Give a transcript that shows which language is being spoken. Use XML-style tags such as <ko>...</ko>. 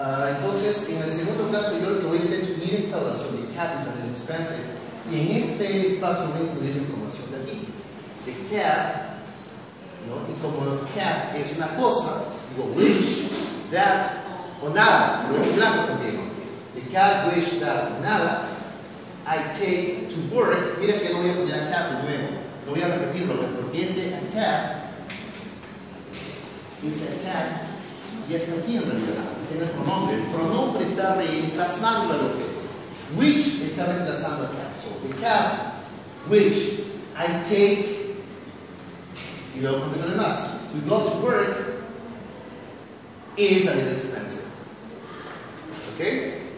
<es>Entonces, en el segundo caso, yo lo que voy a hacer es unir esta oración de cab is a little expensive, y en este espacio voy a incluir la información de aquí. De cab, ¿no? Y como cab es una cosa, digo which, that, o nada, lo en blanco también.</es> <en>The cab, which, that,</en> <es>o nada,</es> <en>I take to work.</en> <es>Miren que no voy a poner a cab de nuevo, no voy a repetirlo, porque ese a cab ya está aquí en realidad, está en el pronombre. El pronombre está reemplazando al objeto.</es> <en>Which</en> <es>está reemplazando a</es> <en>cab. So, the cab, which I take,</en> <es>y luego completo de más,</es> <en>to go to work, is a little expensive. ¿Ok?</en>